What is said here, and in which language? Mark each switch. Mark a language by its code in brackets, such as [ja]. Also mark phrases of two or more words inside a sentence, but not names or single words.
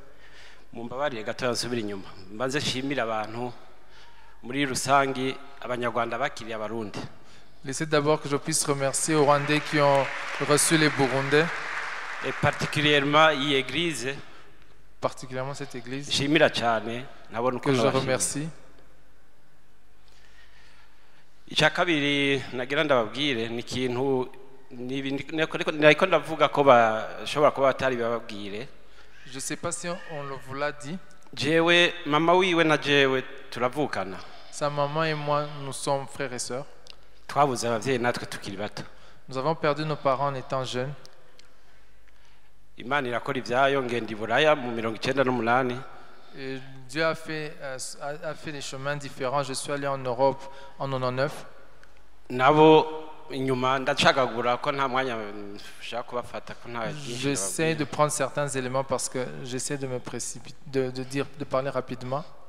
[fr] Laissez d'abord que je puisse remercier aux Rwandais qui ont reçu les Burundais. Et particulièrement cette église que je remercie. [rn] icya kabiri nagira ndababwire ni ikintu niko ndavuga ko bashobora kuba batari bababwire. [fr] Je sais pas si on vous l'a dit. [rn] Jewe mama wiwe na jewe turavukana. [fr] Sa maman et moi nous sommes frères et sœurs. [rn] Twabuze abavyeyi natwe tukiri bato. [fr] Nous avons perdu nos parents en étant jeunes. [rn] Imana irakora ivyayo ngenda i Buraya mu 98. [fr] Et Dieu a fait des chemins différents. Je suis allé en Europe en 99. J'essaie de prendre certains éléments parce que j'essaie de me précipiter, de parler rapidement.